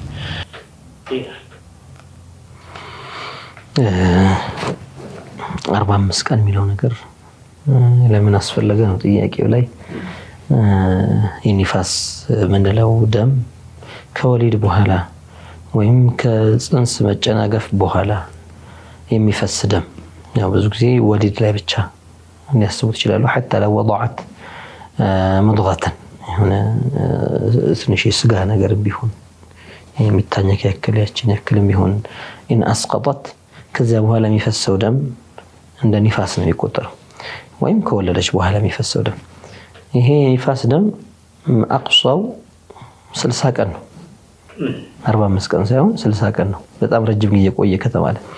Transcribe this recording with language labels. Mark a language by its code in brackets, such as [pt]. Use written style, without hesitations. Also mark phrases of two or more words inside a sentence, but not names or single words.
[am] 45 ቀን የሚለው ነገር ለምን አስፈለገ ነው ጥያቄው ላይ። የኒፋስ ምንለው ደም ከወሊድ በኋላ ወይም ከጽንስ መጨናገፍ በኋላ የሚፈስ ደም ያው ብዙ ጊዜ ወሊድ ላይ ብቻ ሊያስቡት ይችላሉ። [ar] حتى لو وضعت مضغة [am] የሆነ ትንሽ ስጋ ነገር ቢሆን የሚታኘክ ያክል ያችን ያክልም ቢሆን [ar] إن أسقطت [am] ከዚያ በኋላ የሚፈሰው ደም እንደ ኒፋስ ነው የሚቆጠረው። ወይም ከወለደች በኋላ የሚፈሰው ደም ይሄ ኒፋስ ደም አቅሷው 60 ቀን ነው። 45 ቀን ሳይሆን 60 ቀን ነው። በጣም ረጅም ጊዜ ቆየ ከተባለ